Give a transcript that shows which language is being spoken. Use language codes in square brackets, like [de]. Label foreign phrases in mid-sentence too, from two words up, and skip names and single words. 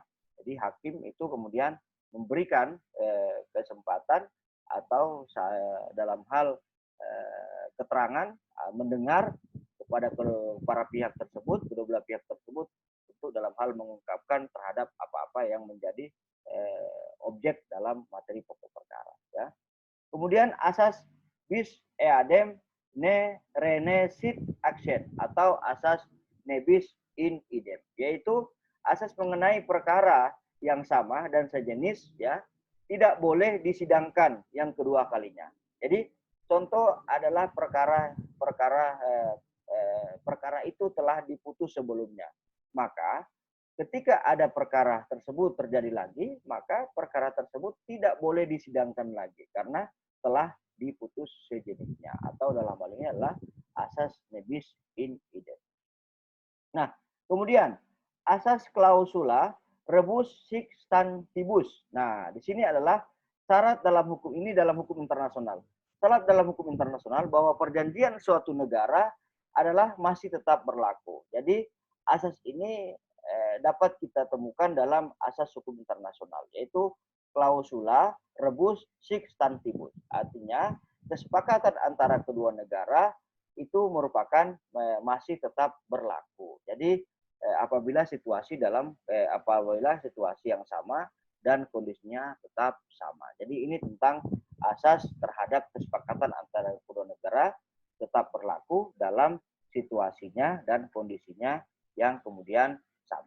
[id] Jadi hakim itu kemudian memberikan kesempatan atau dalam hal keterangan mendengar kepada para pihak tersebut, kedua belah pihak tersebut untuk dalam hal mengungkapkan terhadap apa-apa yang menjadi objek dalam materi pokok perkara ya. Kemudian asas [la] bis eadem ne rene sit action [id] atau asas [la] nebis in idem, [id] yaitu asas mengenai perkara yang sama dan sejenis ya tidak boleh disidangkan yang kedua kalinya. Jadi contoh adalah perkara itu telah diputus sebelumnya. Maka ketika ada perkara tersebut terjadi lagi, maka perkara tersebut tidak boleh disidangkan lagi karena telah diputus sejenisnya atau dalam hal ini adalah asas [la] nebis in idem. [id] Nah, kemudian asas [la] klausula rebus sic stantibus. [id] Nah, di sini adalah syarat dalam hukum ini dalam hukum internasional. Syarat dalam hukum internasional bahwa perjanjian suatu negara adalah masih tetap berlaku. Jadi asas ini dapat kita temukan dalam asas hukum internasional, yaitu [la] klausula rebus sic stantibus. [id] Artinya kesepakatan antara kedua negara itu merupakan masih tetap berlaku. Jadi apabila situasi yang sama dan kondisinya tetap sama. Jadi ini tentang asas terhadap kesepakatan antara kedua negara tetap berlaku dalam situasinya dan kondisinya yang kemudian sama.